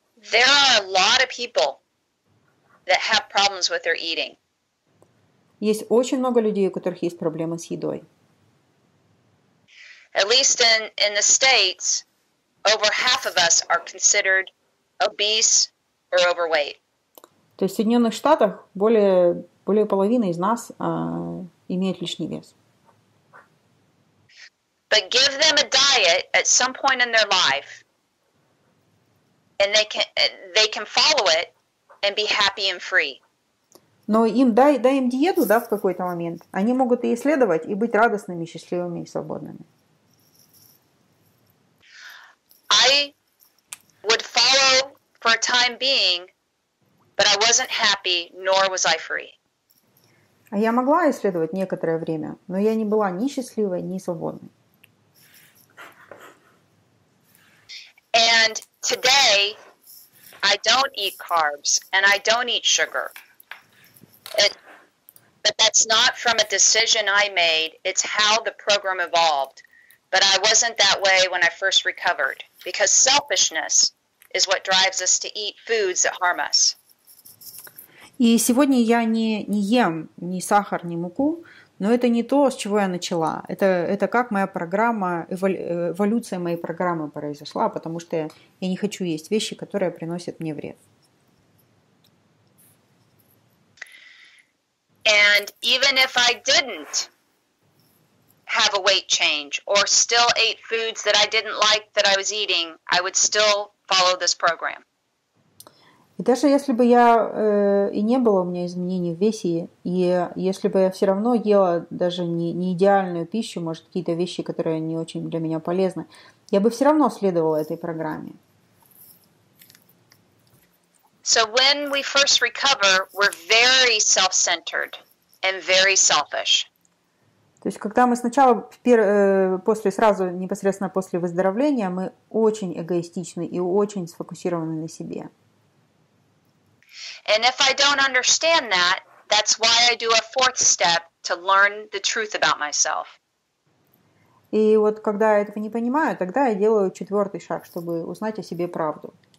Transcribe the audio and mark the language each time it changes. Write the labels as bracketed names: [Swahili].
[English] There are a lot of people that have problems with their eating. [Russian] Есть очень много людей, у которых есть проблемы с едой. [English] At least in the States, over half of us are considered obese or overweight. [Russian] То есть в Соединенных Штатах более половины из нас имеют лишний вес. [English] But give them a diet at some point in their life, and they can follow it and be happy and free. [Russian] Но дай им диету, да, в какой-то момент, они могут и исследовать, и быть радостными, счастливыми и свободными. [English] I would follow for a time being, but I wasn't happy, nor was I free. [Russian] А я могла исследовать некоторое время, но я не была ни счастливой, ни свободной. [English] And today, I don't eat carbs and I don't eat sugar. But that's not from a decision I made. It's how the program evolved. But I wasn't that way when I first recovered, because selfishness is what drives us to eat foods that harm us. [Russian] И сегодня я не ем ни сахар, ни муку, но это не то, с чего я начала. Это как моя программа, эволюция моей программы произошла, потому что я не хочу есть вещи, которые приносят мне вред. [English] And even if I didn't have a weight change or still ate foods that I didn't like that I was eating, I would still follow this program. [Russian] И даже если бы я и не было у меня изменений в весе, и если бы я все равно ела даже не идеальную пищу, может, какие-то вещи, которые не очень для меня полезны, я бы все равно следовала этой программе. [English] So when we first recover, we're very self-centered and very selfish. [Russian] То есть, когда мы сначала, сразу непосредственно после выздоровления, мы очень эгоистичны и очень сфокусированы на себе. [English] And if I don't understand that, that's why I do a fourth step to learn the truth about myself. [Russian] И вот когда я этого не понимаю, тогда я делаю 4-й шаг, чтобы узнать о себе правду.